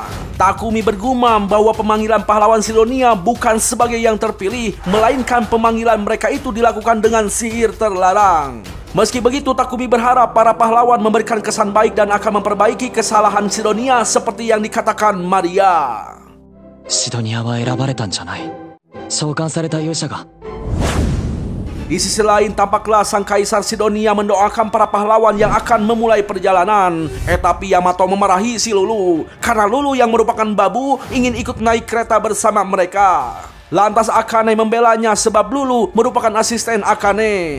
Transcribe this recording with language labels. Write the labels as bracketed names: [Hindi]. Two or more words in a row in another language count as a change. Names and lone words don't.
[Indonesian] Takumi bergumam bahwa pemanggilan pahlawan Sidonia bukan sebagai yang terpilih, melainkan pemanggilan mereka itu dilakukan dengan sihir terlarang. Meski begitu, Takumi berharap para pahlawan memberikan kesan baik dan akan memperbaiki kesalahan Sidonia seperti yang dikatakan Maria. [Japanese] シドニアは選ばれたんじゃない。召喚された勇者が. [Indonesian] Di sisi lain, tampaklah sang kaisar Sidonia mendoakan para pahlawan yang akan memulai perjalanan. Tapi Yamato memarahi si Lulu karena Lulu yang merupakan babu ingin ikut naik kereta bersama mereka. Lantas Akane membelanya sebab Lulu merupakan asisten Akane.